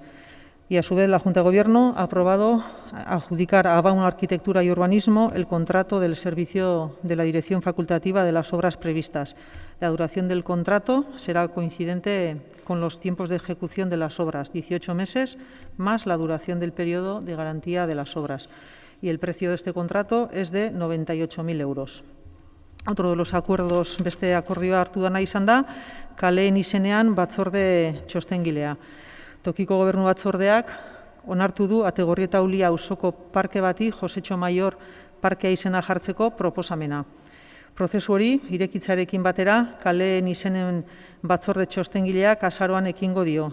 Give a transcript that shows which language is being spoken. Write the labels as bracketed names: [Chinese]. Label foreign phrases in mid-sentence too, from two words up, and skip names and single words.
[Spanish] Y a su vez la Junta de Gobierno ha aprobado adjudicar a Baum Arquitectura y Urbanismo el contrato del servicio de la dirección facultativa de las obras previstas. La duración del contrato será coincidente con los tiempos de ejecución de las obras, 18 meses, más la duración del periodo de garantía de las obras. Y el precio de este contrato es de 98.000 euros. Otro de los acuerdos, [Basque] beste akordioa hartu dana izan da, kaleen izenean batzorde txostengilea. Tokiko gobernu batzordeak onartu du Ategorrieta Ulia auzoko parke bati Josetxo Maior parkea izena jartzeko proposamena. Prozesu hori, irekitzarekin batera, kaleen izenen batzorde txostengileak azaroan ekingo dio.